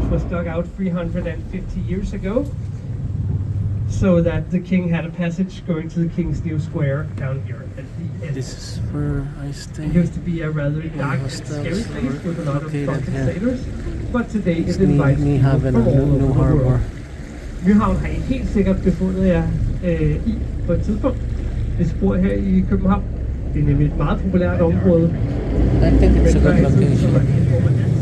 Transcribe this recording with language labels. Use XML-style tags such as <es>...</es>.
<en>Dug out 350 years ago, so that the king had a passage going to the King's New Square down here at the end. This is where I stay. It used to be a rather dark and scary place with a lot of drunken sailors, but today it invites people from all over the world.</en> <da>Nyhavn har I helt sikkert befundet jer i på et tidspunkt. Hvis I bor her i København, det er nemlig et meget populært område.</da> <en>I think it's a good location.</en>